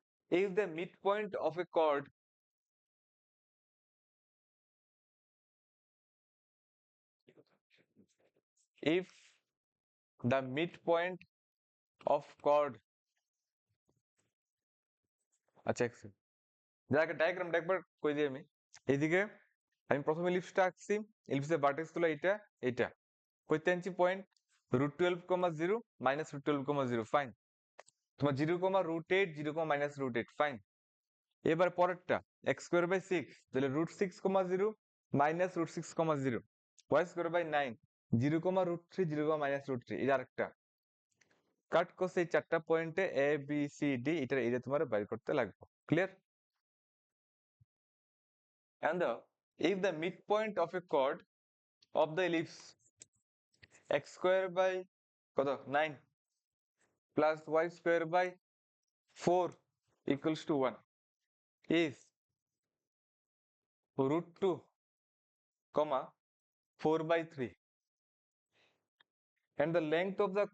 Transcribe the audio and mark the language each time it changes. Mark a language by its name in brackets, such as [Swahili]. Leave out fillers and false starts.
[English] If the midpoint of a chord if the midpoint of chord, [Bangla] আচ্ছা যাকে ডায়াগ্রামটা একবার কই দিই আমি। এইদিকে আমি প্রথমে ইলিপসটা আঁকছি, ইলিপসের ভার্টেক্স গুলো এটা এটা, কইতে আনছি পয়েন্ট √12,0 মাইনাস √12,0, ফাইন। তোমার 0,√8 0,-√8, ফাইন। এবার পরেরটা x²/6, তাহলে √6,0 মাইনাস √6,0, y²/9 0,√3 0,-√3, এটা আরেকটা। কাট করছে এই 4টা পয়েন্টে এ বি সি ডি, এটা তোমার বাইর করতে লাগবে। Clear? [English] and if the midpoint of a chord of the ellipse x² কত 9 plus y²/4 equals to 1 is √2, 4/3, and the length of